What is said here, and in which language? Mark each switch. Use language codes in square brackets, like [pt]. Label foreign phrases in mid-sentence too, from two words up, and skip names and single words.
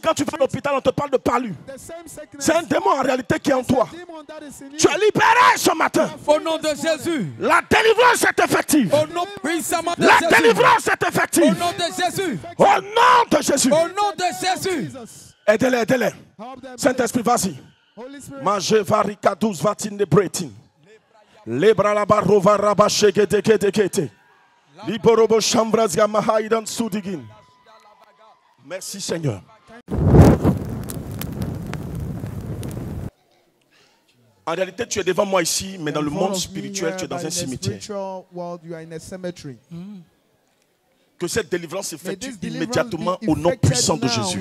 [fr] Quand tu vas à l'hôpital, on te parle de palu. C'est un démon en réalité qui est en toi. Tu es libéré ce matin. Au nom de Jésus. La délivrance est effective. Au nom puissamment de La Jésus. délivrance est effective. Au nom de Jésus. Au nom de Jésus. Au nom de Jésus. Aidez-les, aidez-les. Saint-Esprit, vas-y. Mangez varika 12 vatine de bretin. Lebra la barova rabache gete gete gete. Liborobo chambras gamahaidan sudigin. Merci Seigneur. En réalité, tu es devant moi ici, mais dans le monde spirituel, tu es dans un cimetière. Que cette délivrance s'effectue immédiatement au nom puissant de Jésus.